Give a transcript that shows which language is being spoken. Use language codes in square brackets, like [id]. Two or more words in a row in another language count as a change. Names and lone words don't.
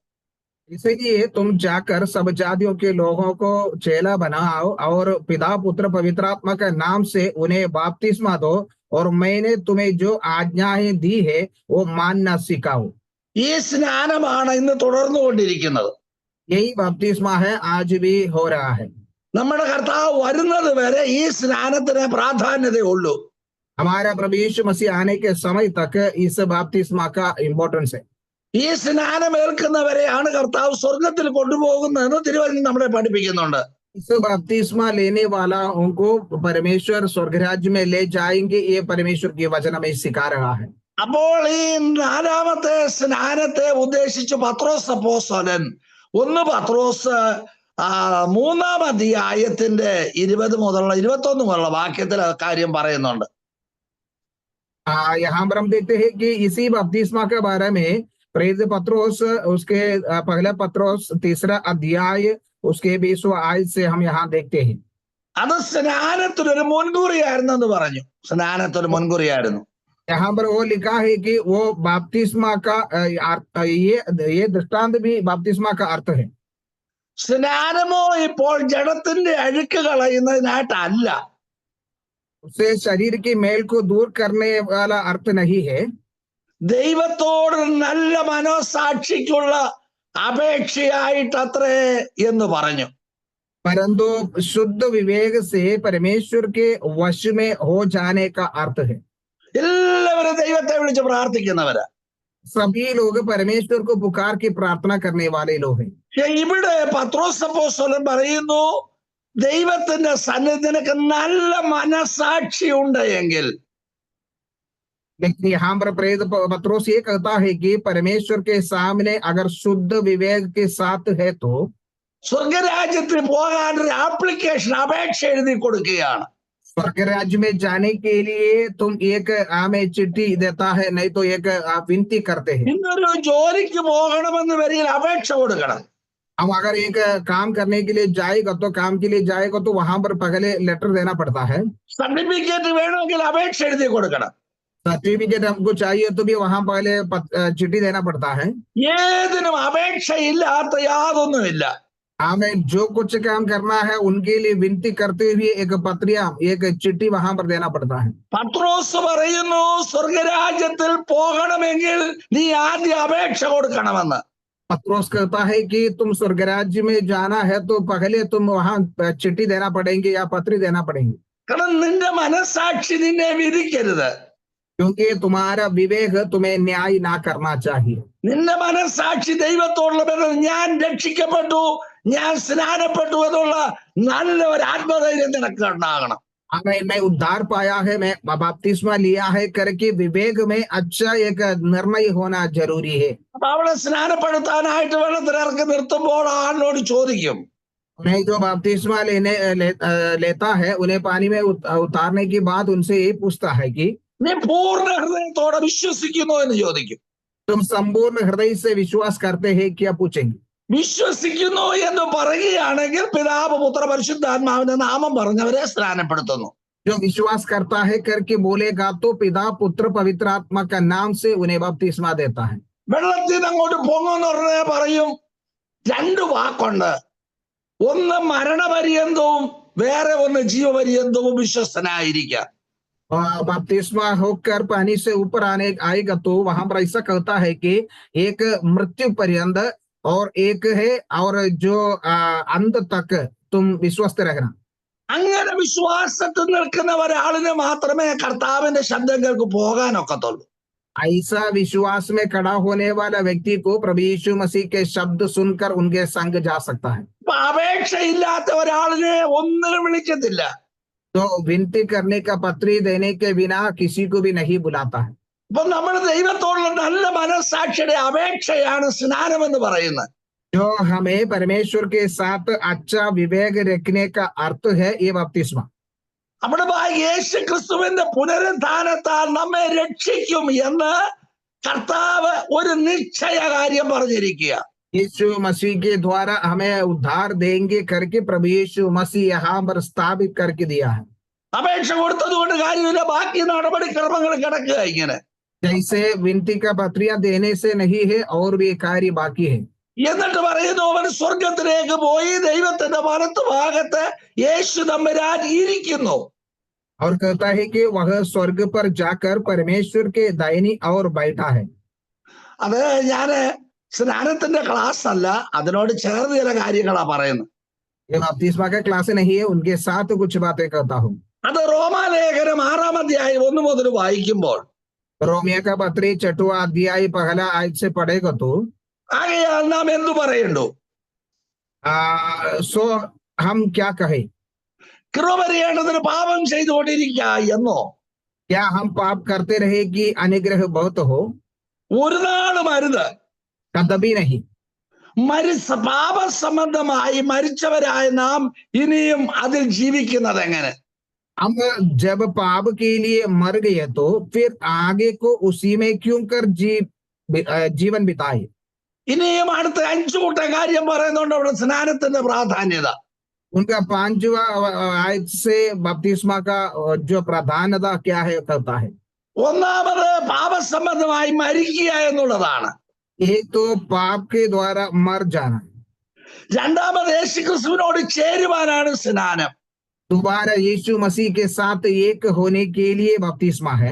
[hi] इसीलिए तुम जाकर सब जातियों के लोगों को चेला बनाओ और पिता पुत्र पवित्र आत्मा के नाम से उन्हें बपतिस्मा दो और मैंने तुम्हें जो आज्ञाएं दी है वो मानना सिखाओ. [ml] ഈ സ്നാനമാണ് ഇന്ന് തുടർന്നുകൊണ്ടിരിക്കുന്നത്. [hi] यही बपतिस्मा है आज भी हो रहा है. [ml] നമ്മുടെ കർത്താവ് വരുന്നത് വരെ ഈ സ്നാനത്തിന് പ്രാധാന്യതയുള്ളൂ. [hi] हमारा प्रभु यीशु मसीह आने के समय तक इस बपतिस्मा का इम्पोर्टेंस है. [ml] ഈ സ്നാനം ഏൽക്കുന്നവരെയാണ് കർത്താവ് സ്വർഗത്തിൽ കൊണ്ടുപോകുന്നതെന്ന് തിരുവചനം നമ്മളെ പഠിപ്പിക്കുന്നുണ്ട്. [hi] इस बपतिस्मा लेने वाला उनको परमेश्वर स्वर्ग राज्य में ले जाएंगे. ये परमेश्वर की वचन में सिखा रहा है. [ml] അപ്പോൾ ഈ നാലാമത്തെ സ്നാനത്തെ ഉദ്ദേശിച്ച് പത്രോസ് അപ്പോസ്തലൻ 1 പത്രോസ് 3-ാം അധ്യായത്തിന്റെ 20 മുതലുള്ള 21 മുതലുള്ള വാക്യത്തിൽ കാര്യം പറയുന്നുണ്ട്. [hi] यहाँ पर हम देखते हैं कि इसी बपतिस्मा के बारे में प्रेरित पत्रोस उसके पहला पत्रोस 3रा अध्याय उसके 20वां आयत से हम यहाँ देखते हैं. [ml] അത് സ്നാനത്തിനൊരു മുൻകുറിയായിരുന്നെന്ന് പറഞ്ഞു. സ്നാനത്തിനൊരു മുൻകുറിയായിരുന്നു. [hi] यहाँ पर वो लिखा है कि वो बपतिस्मा का ये दृष्टांत भी बपतिस्मा का अर्थ है. [ml] സ്നാനമോ ഇപ്പോൾ ജഡത്തിന്റെ അഴുക്ക് കളയുന്നതിനായിട്ടല്ല. [hi] उससे शरीर की मेल को दूर करने वाला अर्थ नहीं है. [ml] ദൈവത്തോട് നല്ല മനോസാക്ഷിക്കുള്ള അപേക്ഷയായിട്ടത്രേ എന്ന് പറഞ്ഞു. [hi] परंतु शुद्ध विवेक से परमेश्वर के वश में हो जाने का अर्थ है. [ml] എല്ലാവരും ദൈവത്തെ വിളിച്ച് പ്രാർത്ഥിക്കുന്നവരാ. [hi] सभी लोग परमेश्वर को पुकार के प्रार्थना करने वाले लोग हैं. [ml] ഇവിടെ പത്രോസ് അപ്പോസ്തലൻ പറയുന്നു ദൈവത്തിന്റെ സന്നിധി നിനക്ക് നല്ല മനസാക്ഷി ഉണ്ട് എങ്കിൽ. [hi] लेकिन यहाँ पर प्रेरित पत्रोस ये कहता है कि परमेश्वर के सामने अगर शुद्ध विवेक के साथ है तो [ml] സ്വർഗരാജ്യത്തിൽ പോകാൻ ഒരു ആപ്ലിക്കേഷൻ അപേക്ഷ എഴുതി കൊടുക്കുകയാണ്. [hi] स्वर्ग राज्य में जाने के लिए तुम एक आमे चिट्ठी देता है नहीं तो एक आप विनती करते हैं. [ml] ഇന്നൊരു ജോലിക്ക് പോകണമെന്ന് വരിയിൽ അപേക്ഷ കൊടുക്കണം. [hi] हम अगर एक काम करने के लिए जाएगा तो काम के लिए जाएगा तो वहां पर पहले लेटर देना पड़ता है. [ml] സർട്ടിഫിക്കറ്റ് വേണമെങ്കിൽ അപേക്ഷ എഴുതി കൊടുക്കണം. [hi] सर्टिफिकेट हमको चाहिए तो भी वहां पहले चिट्ठी देना पड़ता है। [ml] ഏതിനും അപേക്ഷയില്ലാത്ത യാതൊന്നുമില്ല. [hi] हमें जो कुछ काम करना है उनके लिए विनती करते हुए एक पत्रिया एक चिट्ठी वहां पर देना पड़ता है। [ml] പത്രോസ് പറയുന്നു സ്വർഗരാജ്യത്തിൽ പോകണമെങ്കിൽ നീ ആദ്യം അപേക്ഷ കൊടുക്കണമെന്ന്. [hi] पत्रोस कहता है कि तुम स्वर्ग राज्य में जाना है तो पहले तुम वहां चिट्ठी देना पड़ेंगे या पत्री देना पड़ेंगे, [ml] കാരണം നിന്റെ മനസ്സാക്ഷി നിന്നെ വിധിക്കരുത്. [hi] क्योंकि तुम्हारा विवेक तुम्हें न्याय ना करना चाहिए। [ml] നിന്റെ മനസ്സാക്ഷി ദൈവത്തോടുള്ള ബന്ധം, ഞാൻ രക്ഷിക്കപ്പെട്ടു, ഞാൻ സ്നാനപ്പെട്ടു എന്നുള്ള നല്ല ഒരു ആത്മധൈര്യം നിനക്ക് ഉണ്ടാകണം. [hi] मैं उद्धार पाया है, मैं बपतिस्मा लिया है करके विवेक में अच्छा एक निर्णय होना जरूरी है। [ml] അപ്പൊ അവിടെ സ്നാനപ്പെടുത്താനായിട്ട് വെള്ളത്തിലിറക്കി നിർത്തുമ്പോൾ ആളിനോട് ചോദിക്കും, [hi] उन्हें जो बपतिस्मा लेता है उन्हें पानी में उतारने की बाद उनसे यही पूछता है कि [ml] നീ പൂർണ്ണ ഹൃദയത്തോടെ വിശ്വസിക്കുന്നു എന്ന് ചോദിക്കും. [hi] तुम संपूर्ण हृदय से विश्वास करते हैं क्या पूछेंगे। [ml] വിശ്വസിക്കുന്നു എന്ന് പറയുകയാണെങ്കിൽ പിതാവ് പുത്ര പരിശുദ്ധാത്മാവിന്റെ നാമം പറഞ്ഞവരെ സ്നാനപ്പെടുത്തുന്നു. [hi] जो विश्वास करता है करके बोलेगा तो पिता पुत्र पवित्र आत्मा का नाम से उन्हें बपतिस्मा देता है। [ml] വെള്ളത്തിൽ നിന്ന് അങ്ങോട്ട് പൊങ്ങുന്ന ഉടനെ പറയും രണ്ട് വാക്കുണ്ട്, ഒന്ന് മരണപര്യന്തവും വേറെ ഒന്ന് ജീവപര്യന്തവും വിശ്വസ്തനായിരിക്കുക. [hi] बपतिस्मा होकर पानी से ऊपर आएगा तो वहां पर ऐसा कहता है कि एक मृत्यु पर्यंत और एक है और जो अंत तक तुम विश्वस्त रहना। [ml] അങ്ങനെ വിശ്വാസത്തിൽ നിൽക്കുന്ന ഒരാളിന് മാത്രമേ കർത്താവിന്റെ ശബ്ദങ്ങൾക്ക് പോകാനൊക്കത്തുള്ളൂ. [hi] ऐसा विश्वास में खड़ा होने वाला व्यक्ति को प्रभु यीशु मसीह के शब्द सुनकर उनके संग जा सकता है। [ml] അപ്പൊ അപേക്ഷയില്ലാത്ത ഒരാളിനെ ഒന്നിനും വിളിക്കത്തില്ല. [hi] तो विनती करने का पत्री देने के बिना किसी को भी नहीं बुलाता है। [ml] അപ്പൊ നമ്മൾ ദൈവത്തോടുള്ള നല്ല മനസ്സാക്ഷിയുടെ അപേക്ഷയാണ് സ്നാനം എന്ന് പറയുന്നത്. [hi] जो हमें परमेश्वर के साथ अच्छा विवेक रखने का अर्थ है ये बपतिस्मा। [ml] നമ്മുടെ യേശു ക്രിസ്തുവിന്റെ പുനരുത്ഥാനത്താൽ നമ്മെ രക്ഷിക്കും എന്ന് കർത്താവ് ഒരു നിശ്ചയ കാര്യം പറഞ്ഞിരിക്കുക. [hi] यीशु मसीह के द्वारा हमें उद्धार देंगे करके प्रभु यीशु मसीह यहाँ पर स्थापित करके दिया है। [ml] അപേക്ഷ കൊടുത്തത് കൊണ്ട് കാര്യമില്ല, ബാക്കി നടപടിക്രമങ്ങൾ കിടക്കുക ഇങ്ങനെ. [hi] जैसे विनती का पत्रिया देने से नहीं है और भी कार्य बाकी है। [ml] എന്നിട്ട് പറയുന്നു അവൻ സ്വർഗത്തിലേക്ക് പോയി ദൈവത്തിന്റെ വലത്ത് ഭാഗത്ത് യേശു തമ്പുരാൻ ഇരിക്കുന്നു. [hi] और कहता है कि वह स्वर्ग पर जाकर परमेश्वर के दाहिनी ओर बैठा है। [ml] അത് ഞാന് സ്നാനത്തിന്റെ ക്ലാസ് അല്ല, അതിനോട് ചേർന്ന് ചില കാര്യങ്ങളാ പറയുന്നത്. [hi] ये बपतिस्मा का क्लास नहीं है, उनके साथ कुछ बातें करता हूँ। [ml] അത് റോമാലേഖനം 6-ാം അധ്യായം 1 മുതൽ വായിക്കുമ്പോൾ [hi] रोमिया का पत्री 6वां अध्याय पहला आयत से पढ़ेगा तो [ml] ആകയാൽ നാം എന്തു പറയണ്ടു? [hi] सो हम क्या कहें, [ml] കൃപ ചെയ്യേണ്ടതിന് പാപം ചെയ്തുകൊണ്ടിരിക്കുക എന്നോ? [hi] क्या हम पाप करते रहे कि अनुग्रह बहुत हो? [ml] ഒരു നാളും അരുത്. [hi] कभी नहीं। [ml] പാപസംബന്ധമായി മരിച്ചവരായ നാം ഇനിയും അതിൽ ജീവിക്കുന്നത് എങ്ങനെ? [hi] हम जब पाप के लिए मर गए तो फिर आगे को उसी में क्यों कर जीवन बिताए। [ml] ഇനിയും അടുത്ത 5 കൂട്ടം കാര്യം പറയുന്നുണ്ട് അവിടെ സ്നാനത്തിന്റെ പ്രാധാന്യത. [hi] उनका 5वां आयत से बपतिस्मा का जो प्राधान्यता क्या है कहता है। [ml] ഒന്നാമത് പാപസംബന്ധമായി മരിക്കുക എന്നുള്ളതാണ്. [hi] एक तो पाप के द्वारा मर जाना, [ml] രണ്ടാമത് യേശുക്രിസ്തുവിനോട് ചേരുവാനാണ് സ്നാനം. [hi] दोबारा यीशु मसीह के साथ एक होने के लिए बपतिस्मा है।